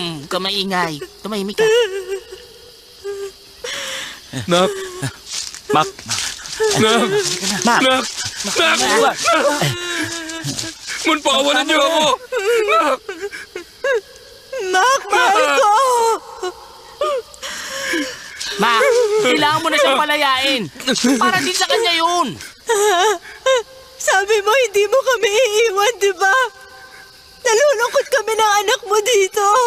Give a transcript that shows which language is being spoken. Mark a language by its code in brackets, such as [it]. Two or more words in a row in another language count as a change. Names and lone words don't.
[tl] ka maingay. Tumahimik ka. Nak! Mak! Nak! Mak! Nak! Nak! Mun, pakawalan niyo ako! Nak! Mak, mahal ko! Ma, kailangan mo na siyang palayain. Para din sa kanya yun. Sabi mo, hindi mo kami iiwan, di ba? Nalulungkot kami ng anak mo dito.